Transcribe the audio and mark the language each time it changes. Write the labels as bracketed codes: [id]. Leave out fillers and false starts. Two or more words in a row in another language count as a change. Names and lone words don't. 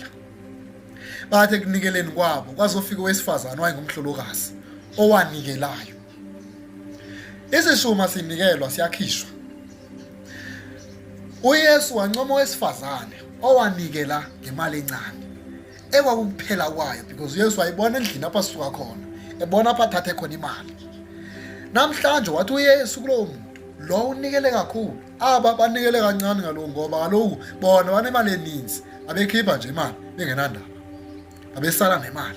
[zu] Bathe ekunikeleni kwabo kwazofika owesifazane wayengumhlolokazi owanikelayo. Isishuma sinikelwa siyakhishwa. uYesu wancoma owesifazane owanikela ngemali encane ekwakukuphela kwayo, [xh] because uYesu wayibona endlini apha sisuka khona, ebona apha thathe khona imali. Namhlanje wathi uYesu kulowo muntu lo unikele kakhulu, aba banikele kancane ngaloko, ngoba kaloku bona banemali eninzi, abekhipha nje imali bengenandaba, abesala nemali.